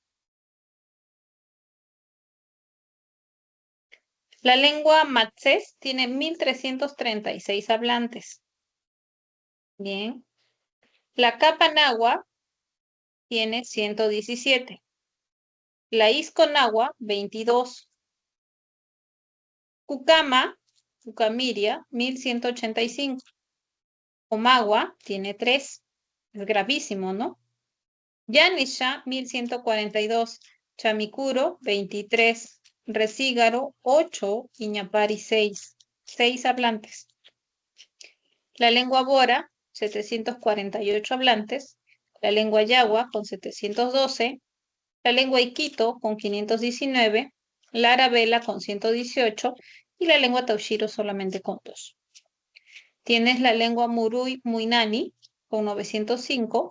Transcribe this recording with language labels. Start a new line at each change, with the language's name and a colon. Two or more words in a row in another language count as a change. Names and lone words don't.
Spanish: La lengua matzés tiene 1.336 hablantes. Bien. La capanagua tiene 117. La isconagua, 22. Cucama, Cucamiria, 1.185. Omagua tiene 3. Es gravísimo, ¿no? Yanisha, 1.142. Chamicuro, 23. Recígaro, 8. Iñapari, 6. 6 hablantes. La lengua bora, 748 hablantes. La lengua yagua, con 712. La lengua iquito, con 519. La arabela, con 118. Y la lengua taushiro, solamente con 2. Tienes la lengua murui muinani, con 905.